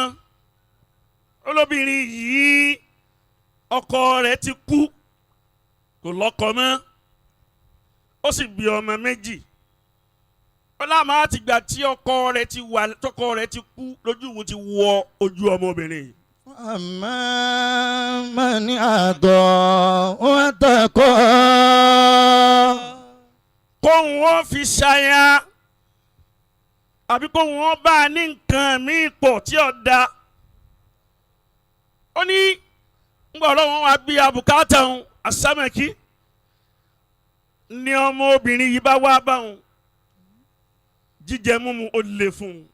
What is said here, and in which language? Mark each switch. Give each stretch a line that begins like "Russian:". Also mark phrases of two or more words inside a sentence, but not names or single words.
Yoruba: Olóbìnrin yìí ọkọ rẹ̀ ti kú kò lọ́kọ mọ́ ó sì bí ọmọ méjì. Ó láàmú àtìgbà tí ọkọ rẹ̀ ti kú lójú òun ti wọ ojú ọmọbìnrin yìí.
Arabic: أما من أعطى واتقى
Yoruba: Kóhun wọn fi ṣaya àbí kóhun wọn bá a ní nǹkan míì pọ̀ tí ò da. Ó ní ngbà Ọlọ́run wa bí abùkátà òun àsámẹ́kì ni ọmọ obìnrin yìí bá wá bá òun jíjẹ múmu ó lè fún un.